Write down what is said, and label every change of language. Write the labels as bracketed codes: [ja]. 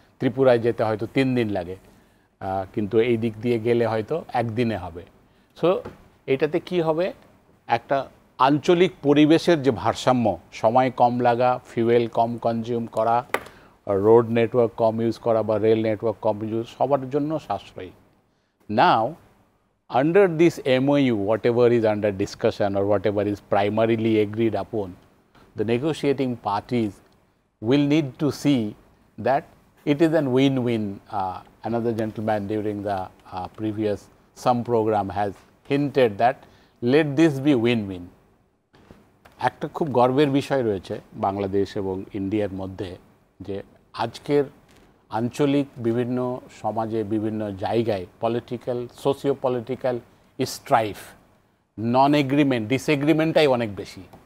[bn] ত্রিপুরায় যেতে হয়তো 3 দিন লাগে, কিন্তু এই দিক দিয়ে গেলে হয়তো 1 দিনে হবে। সো এটাতে কি হবে, একটা আঞ্চলিক পরিবেশের যে ভারসাম্য, সময় কম লাগা, ফিউয়েল কম কনজিউম করা, রোড নেটওয়ার্ক কম ইউজ করা বা রেল নেটওয়ার্ক কম ইউজ, সবার জন্য সাশ্রয়ী। [en] Now under this MOU, whatever is under discussion or whatever is primarily agreed upon, the negotiating parties will need to see that it is a win-win. Another gentleman during the previous some program has hinted that let this be win-win. [bn] একটা খুব গর্বের বিষয় রয়েছে বাংলাদেশ এবং ইন্ডিয়ার মধ্যে, যে আজকের আঞ্চলিক বিভিন্ন সমাজে বিভিন্ন জায়গায় পলিটিক্যাল, সোশিও পলিটিক্যাল স্ট্রাইফ, নন এগ্রিমেন্ট, ডিসএগ্রিমেন্টটাই অনেক বেশি।